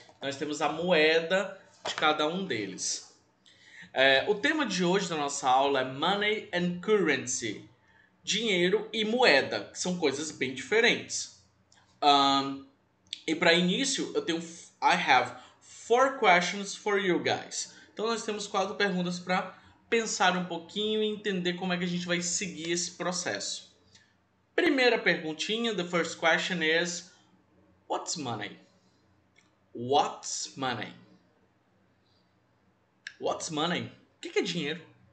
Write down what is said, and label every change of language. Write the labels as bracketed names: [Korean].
[Portuguese] Nós temos a moeda de cada um deles. O tema de hoje da nossa aula é [English] Money and Currency, [Portuguese] dinheiro e moeda, que são coisas bem diferentes. E para início, [English] I have 4 questions for you guys. [Portuguese] Então nós temos 4 perguntas para pensar um pouquinho e entender como é que a gente vai seguir esse processo. Primeira perguntinha, [English] the first question is, what's money? What's money? What's money? [Portuguese] O que é dinheiro?